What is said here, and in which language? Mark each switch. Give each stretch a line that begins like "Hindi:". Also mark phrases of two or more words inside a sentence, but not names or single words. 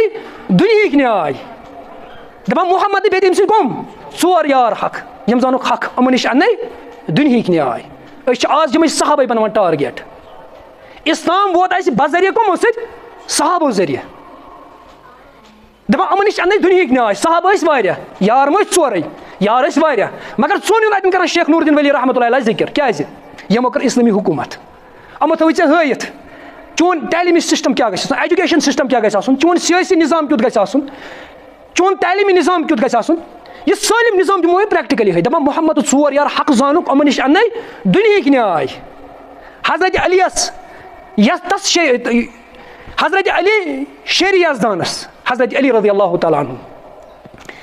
Kashmiri: دُنہِکۍ نیاے دپان محمد تہٕ بیٚیہِ تٔمۍ سٕنٛدۍ کٕم 4 یار حق یِم زانُکھ حق یِمن نِش اَننَے دُنہِکۍ نیاے أسۍ چھِ آز یِمے صحابے بناوان ٹارگیٹ اسلام ووت اَسہِ بذریعہ کٕمو سۭتۍ صحابو ذٔریعہٕ دپان یِمن نِش اَننَے دُنہِکۍ نیاے صحابہٕ ٲسۍ واریاہ یار مہ ٲسۍ 4 یار ٲسۍ واریاہ مگر ژوٗنِم اَتٮ۪ن کران شیخ نور الدین ولی
Arabic: رحمۃ اللہ علیہ
Kashmiri: ذِکر کیٛازِ یِمو کٔر اسلٲمی حکوٗمت یِمو تھٲوٕے ژےٚ ہٲیِتھ چون تعلیٖمی سِسٹم کیٛاہ گژھِ آسُن
English: education system
Kashmiri: کیٛاہ گژھِ آسُن چون سیٲسی نظام کیُتھ گژھِ آسُن چون تعلیٖمی نظام کیُتھ گژھِ آسُن یہِ سٲلِم نظام دِمو پریکٹِکلی ہٲیِتھ دپان محمد تہٕ 4 یار حق زانُکھ یِمن نِش اَننَے دُنہِکۍ نیاے حضرت علیس تس حضرت علی شیرِ یزدانس حضرت علی
Arabic: رضی اللہ تعالیٰ عنہ